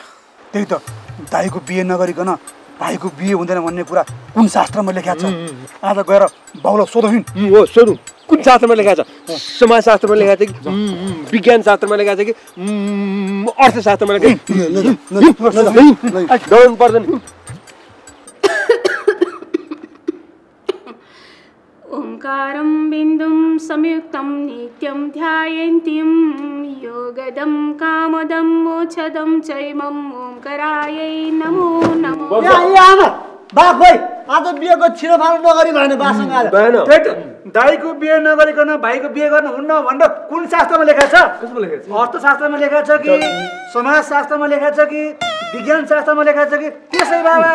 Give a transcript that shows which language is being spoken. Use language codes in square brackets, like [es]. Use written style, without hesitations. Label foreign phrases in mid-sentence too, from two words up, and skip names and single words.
[ne] त्यही त, दाईको बिहे नगरिकन भाइको बिहे हुँदैन भन्ने कुरा कुन शास्त्रमा लेखेको छ? आज गएर बाउलाई सोधौँ। हो, सोधौँ। कुन शास्त्रमा लेखेको छ? समाजशास्त्रमा लेखेको छ कि विज्ञान शास्त्रमा लेखेको छ कि अर्थशास्त्रमा लेखेको छ? डराउनु पर्दैन। [sa] ओंकारं बिन्दुं संयुक्तं नित्यं ध्यायन्तीं योगदं कामदं मोक्षदं चैमं ओंकारायै नमो नमो। [ne] बाप भाइ, आज बिहेको छिरोफारो नगरी भएन बासँग आज। दाईको बिहे नगरिकन भाइको बिहे गर्नु हुन्न भनेर कुन शास्त्रमा लेखेको छ? अर्थशास्त्रमा लेखेको छ कि समाजशास्त्रमा लेखेको छ कि विज्ञान शास्त्रमा लेखेको छ कि त्यसै बाबा